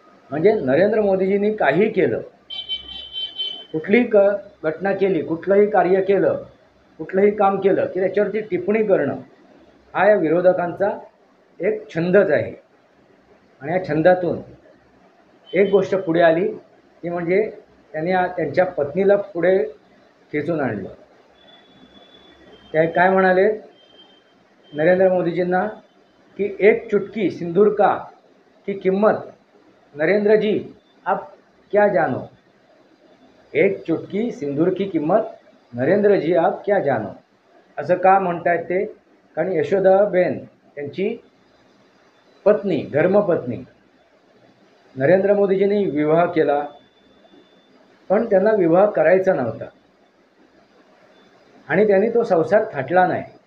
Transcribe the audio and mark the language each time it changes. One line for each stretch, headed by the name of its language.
Marathi: म्हणजे नरेंद्र मोदीजींनी काही केलं, कुठलीही घटना केली, कुठलंही कार्य केलं, कुठलंही काम केलं की त्याच्यावरती टिप्पणी करणं हा या विरोधकांचा एक छंदच आहे. आणि या छंदातून एक गोष्ट पुढे आली ती म्हणजे त्यांनी त्यांच्या पत्नीला पुढे खेचून आणलं. ते काय म्हणाले नरेंद्र मोदीजींना की
Hindi: एक चुटकी सिंदूर का की कीमत नरेंद्र जी आप क्या जानो. एक चुटकी सिंदूर की किंमत नरेंद्र जी आप क्या जानो.
Marathi: असं का म्हणतायत ते, कारण यशोदाबेन त्यांची पत्नी, धर्मपत्नी, नरेंद्र मोदीजींनी विवाह केला पण त्यांना विवाह करायचा नव्हता आणि त्यांनी तो संसार थाटला नाही.